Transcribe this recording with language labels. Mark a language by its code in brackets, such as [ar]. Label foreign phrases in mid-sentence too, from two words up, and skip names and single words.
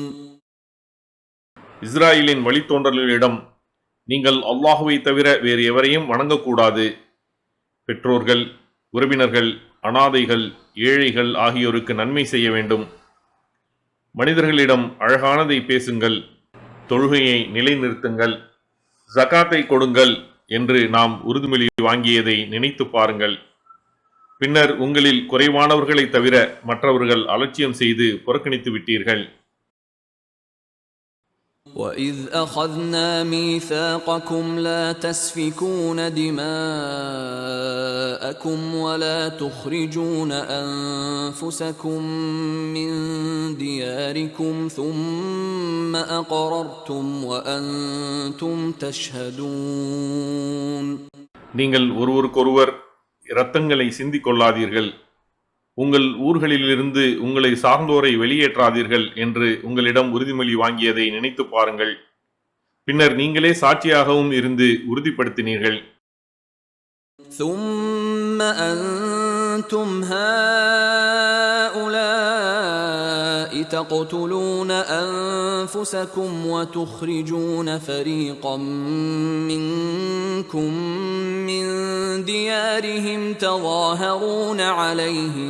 [ta] இஸ்ராயேலின் வழித்தோன்றல்களிடம், நீங்கள் அல்லாஹுவை தவிர வேறு எவரையும் வணங்கக்கூடாது. பெற்றோர்கள், உறவினர்கள், அனாதைகள், ஏழைகள் ஆகியோருக்கு நன்மை செய்ய வேண்டும். மனிதர்களிடம் அழகானதை பேசுங்கள், தொழுகையை நிலைநிறுத்துங்கள், ஜகாத்தை கொடுங்கள் என்று நாம் உறுதிமொழி வாங்கியதை நினைத்து பாருங்கள். பின்னர் உங்களில் குறைவானவர்களை தவிர மற்றவர்கள் அலட்சியம் செய்து புறக்கணித்து விட்டீர்கள். [ar] وَإِذْ أَخَذْنَا مِيثَاقَكُمْ لَا تَسْفِكُونَ دِمَاءَكُمْ وَلَا تُخْرِجُونَ أَنفُسَكُمْ مِنْ دِيَارِكُمْ ثُمَّ أَقْرَرْتُمْ وَأَنْتُمْ تَشْهَدُونَ. [ta] நீங்கள் ஒருவருக்கொருவர் இரத்தங்களை சிந்திக் கொள்ளாதீர்கள், உங்கள் ஊர்களிலிருந்து உங்களை சார்ந்தோரை வெளியேற்றாதீர்கள் என்று உங்களிடம் உறுதிமொழி வாங்கியதை நினைத்து பாருங்கள். பின்னர் நீங்களே சாட்சியாகவும் இருந்து உறுதிப்படுத்தினீர்கள். [ar] ثُمَّ أَنْتُمْ هَؤُلَاءِ تَقْتُلُونَ أَنفُسَكُمْ وَتُخْرِجُونَ فَرِيقًا مِّنكُم مِّن دِيَارِهِمْ تَظَاهَرُونَ عَلَيْهِم